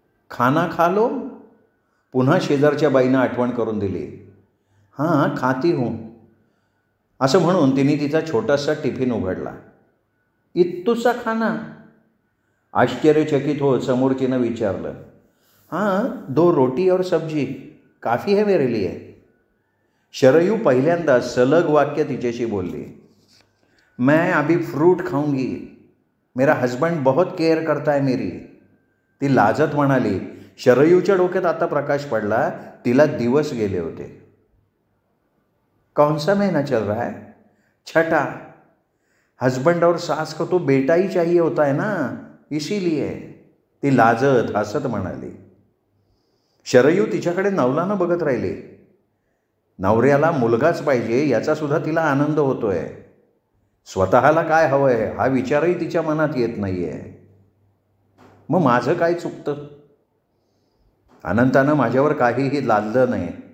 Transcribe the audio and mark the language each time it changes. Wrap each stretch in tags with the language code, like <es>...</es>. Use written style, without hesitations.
<hi>खाना खा लो,</hi> <mr>पुन्हा शेजारच्या बाईनं आठवण करून दिली.</mr> <hi>हां, खाती हूँ,</hi> <mr>असं म्हणून तिने तिचा छोटासा टिफिन उघडला.</mr> <hi>इत्तुसा खाना,</hi> <mr>आश्चर्यचकित होत समोरचीनं विचारलं.</mr> <hi>हां, 2 रोटी और सब्जी काफ़ी है मेरे लिए.</hi> <mr>शरयू पहिल्यांदा सलग वाक्य तिच्याशी बोलली.</mr> <hi>मैं अभी फ्रूट खाऊंगी, मेरा हस्बंड बहुत केअर करता है मेरी.</hi> <mr>ती लाजत म्हणाली. शरयूच्या डोक्यात आता प्रकाश पडला. तिला दिवस गेले होते.</mr> <hi>कौन सा महीना चल रहा है? छठा. हस्बंड और सास को तो बेटा ही चाहिए होता है ना, इसीलिए.</hi> <mr>ती लाजत हसत म्हणाली. शरयू तिच्याकडे नवलानं बघत राहिली. नवऱ्याला मुलगाच पाहिजे याचा सुद्धा तिला आनंद होतोय. स्वतःला काय हवंय हा विचारही तिच्या मनात येत नाहीये. मग माझं काय चुकतं? अनंतानं माझ्यावर काहीही लादलं नाही.</mr>